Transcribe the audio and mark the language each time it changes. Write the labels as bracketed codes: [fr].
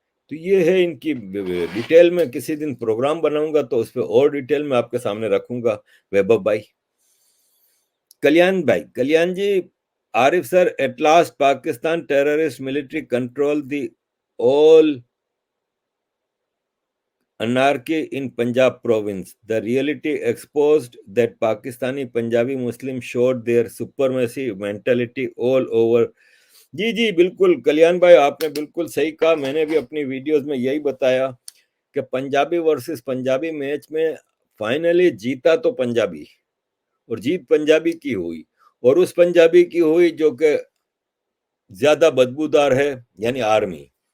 [hi] तो ये है इनकी डिटेल में। किसी दिन प्रोग्राम बनाऊंगा तो उस पर और डिटेल में आपके सामने रखूंगा। [en] वैभव भाई, कल्याण भाई, Kalyan ji, Arif sir, at last Pakistan terrorist military control the all anarchy in Punjab province. The reality exposed that Pakistani Punjabi Muslims showed their supremacy mentality all over. [hi] जी जी बिल्कुल कल्याण भाई, आपने बिल्कुल सही कहा। मैंने भी अपनी वीडियोस में यही बताया कि पंजाबी वर्सेस पंजाबी मैच में फाइनली जीता तो पंजाबी, और जीत पंजाबी की हुई, और उस पंजाबी की हुई जो कि ज्यादा बदबूदार है, यानी आर्मी।